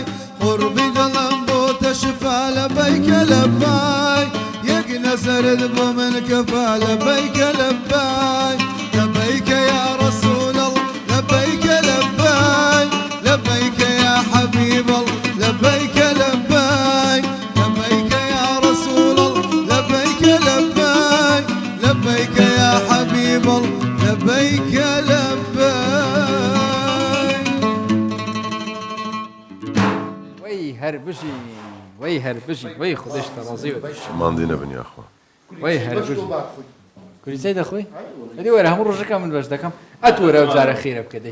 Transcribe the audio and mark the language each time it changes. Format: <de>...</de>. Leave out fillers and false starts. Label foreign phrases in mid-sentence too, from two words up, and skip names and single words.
<ar>قربي ظلم بوت شفا لبيك لبيك يقنا سرد بمن كفى لبيك لبيك لبيك يا رسول الله لبيك لبيك لبيك يا حبيب الله لبيك لبيك لبيك يا رسول الله لبيك لبيك لبيك يا حبيب الله لبيك لبيك</ar> <ckb>وەی هەر بژی وەی هەر بژی وەی خودشتە ڕازی ماندی نەبن یاخوا وەی هەر بژی کوریزای دەخۆی ئەدی وەرە هەموو ڕۆژەکە من بەش دەکەم ئەتوەرە ئەو جارە خێرە بکەدەی</ckb>